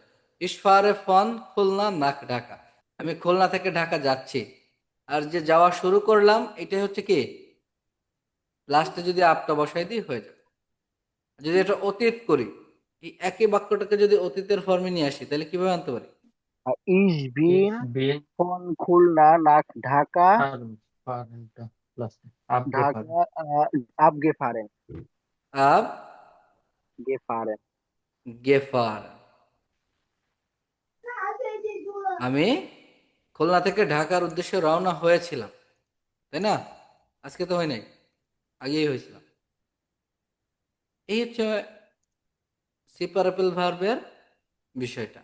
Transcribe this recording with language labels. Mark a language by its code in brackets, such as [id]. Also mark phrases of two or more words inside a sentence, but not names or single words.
[de] Ich fahre von Khulna nach Dhaka, [bn] আমি খুলনা থেকে ঢাকা যাচ্ছি, আর যে যাওয়া শুরু করলাম এটা হচ্ছে কি লাস্টে যদি আপটা বসাই দিই হয়ে যাবে। যদি এটা অতীত করি, এই একই বাক্যটাকে যদি অতীতের ফর্মে নিয়ে আসি তাহলে কিভাবে আনতে পারি? [de] Ich bin Ich bin von Khulna nach Dhaka, fahren lassen. Abgefahren. Dhaka abgefahren. [bn] আব Gefahren. গেফার, আমি খুলনা থেকে ঢাকার উদ্দেশ্যে রওনা হয়েছিলাম, তাই না? আজকে তো হয় নাই, আগেই হয়েছিলাম। এই হচ্ছে সিপারেবল ভার্বের বিষয়টা।